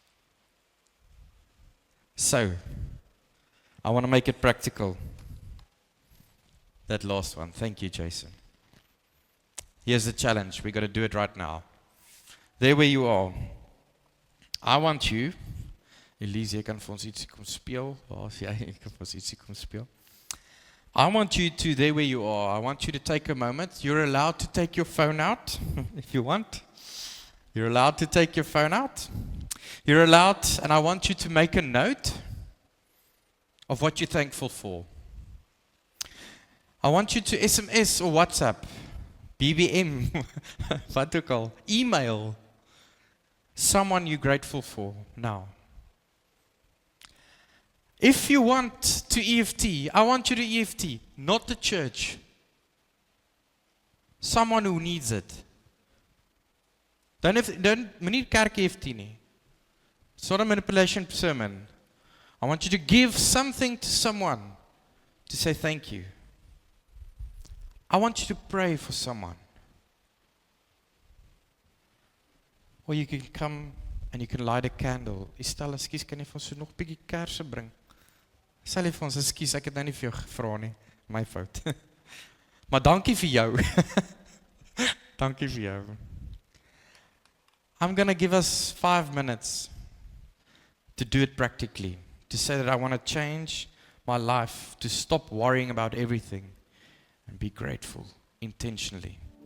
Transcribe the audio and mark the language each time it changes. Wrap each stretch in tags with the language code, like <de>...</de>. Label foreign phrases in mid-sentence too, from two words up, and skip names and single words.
<en>So, I want to make it practical. That last one. Thank you, Jason. Here's the challenge. We've got to do it right now. There where you are. I want you,</en> <af>Elise, jy kan vir ons ietsie kom speel. Waar is jy? Jy kan vir ons ietsie kom speel.</af> <en>I want you to, there where you are, I want you to take a moment. You're allowed to take your phone out if you want. You're allowed to take your phone out. You're allowed, and I want you to make a note of what you're thankful for. I want you to SMS or WhatsApp, BBM,</en> <af>wat ook al,</af> <en>email someone you're grateful for now. If you want to EFT, I want you to EFT, not the church. Someone who needs it.</en> <af>Don't moenie kerk EFT nie.</af> <en>It's not a manipulation sermon. I want you to give something to someone to say thank you. I want you to pray for someone. Or you can come and you can light a candle.</en> <af>Stel, ekskuus, kan jy vir ons so nog 'n bietjie kersse bring? Sê vir ons, ekskuus, ek het nou nie vir jou gevra nie. My fout. Maar dankie vir jou. Dankie vir jou.</af> <en>I'm going to give us 5 minutes to do it practically. To say that I want to change my life, to stop worrying about everything and be grateful intentionally.</en>